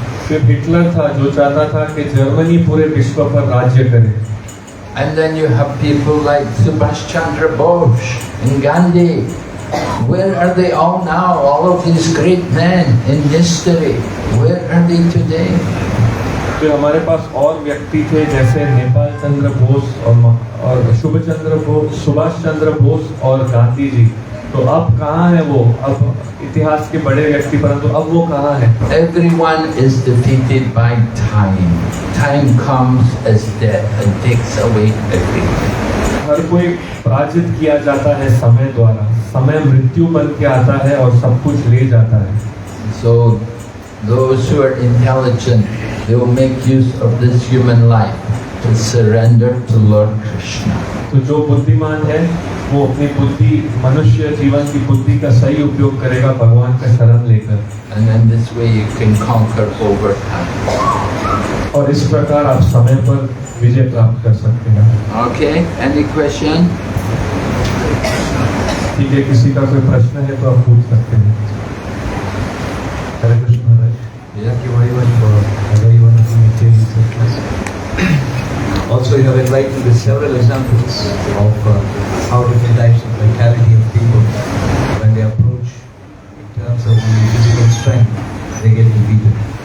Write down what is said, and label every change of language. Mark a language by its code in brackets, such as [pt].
[hi] फिर हिटलर था जो चाहता था कि जर्मनी पूरे विश्व पर राज्य करे. [en] And then you have people like Subhash Chandra Bose and Gandhi. Where are they all now? All of these great men in history. Where are they today? [hi] फिर हमारे पास और व्यक्ति थे जैसे नेपाल चंद्र बोस और सुभाष चंद्र बोस और गांधी जी. तो अब कहाँ है वो? अब इतिहास के बड़े व्यक्ति, परंतु अब वो कहाँ है? [en] Everyone is defeated by time. Time comes as death and takes away everything. [hi] हर कोई पराजित किया जाता है समय द्वारा. समय मृत्यु बन के आता है और सब कुछ ले जाता है. [en] So those who are intelligent, they will make use of this human life to surrender to Lord Krishna. [hi] तो जो बुद्धिमान है वो अपनी बुद्धि, मनुष्य जीवन की बुद्धि का सही उपयोग करेगा भगवान का शरण लेकर. [en] And in this way you can conquer over time. [hi] और इस प्रकार आप समय पर विजय प्राप्त कर सकते हैं. [en] Okay, any question? [hi] ठीक है, किसी का कोई प्रश्न है तो आप पूछ सकते हैं. [en] Hare Krishna Maharaj. Thank you very much for a very wonderful maintaining circles. Also, you have enlightened with several examples of how different types of mentality of people, when they approach in terms of the physical strength, they get defeated.